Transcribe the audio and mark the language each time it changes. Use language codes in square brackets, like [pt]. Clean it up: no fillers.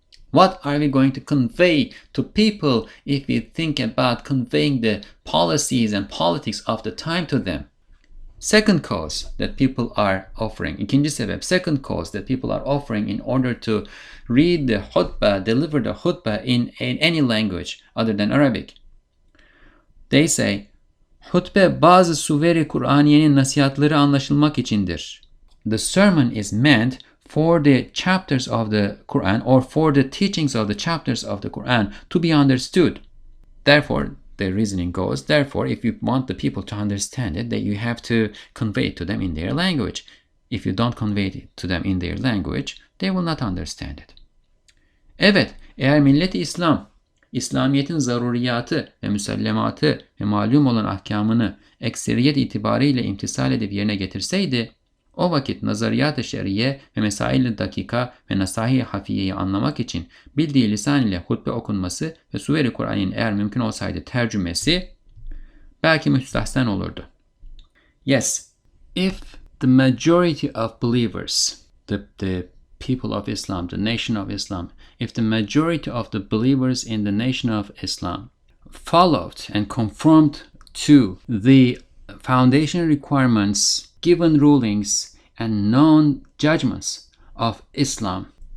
[en] What are we going to convey to people if we think about conveying the policies and politics of the time to them? Second cause that people are offering, second cause that people are offering in order to read the khutbah, deliver the khutbah in any language other than Arabic. They say, [tr] hutbe bazı suveri Kur'aniyenin nasihatleri anlaşılmak içindir. [en] The sermon is meant for the chapters of the Qur'an or for the teachings of the chapters of the Qur'an to be understood. Therefore, the reasoning goes, therefore, if you want the people to understand it, that you have to convey it to them in their language. If you don't convey it to them in their language, they will not understand it. [tr] Evet, eğer millet-i İslam İslamiyet'in zaruriyatı ve müsellematı ve malum olan ahkamını ekseriyet itibariyle imtisal edip yerine getirseydi, o vakit nazariyat-ı şer'iye ve mesail-i dakika ve nasahi-i hafiyeyi anlamak için bildiği lisan ile hutbe okunması ve Sure-i Kur'an'ın eğer mümkün olsaydı tercümesi belki müstahsen olurdu. [en] Yes, if the majority of believers, the people of Islam, the nation of Islam, if the majority of the believers in the nation of Islam followed and conformed to the foundation requirements, given rulings, and known judgments of Islam.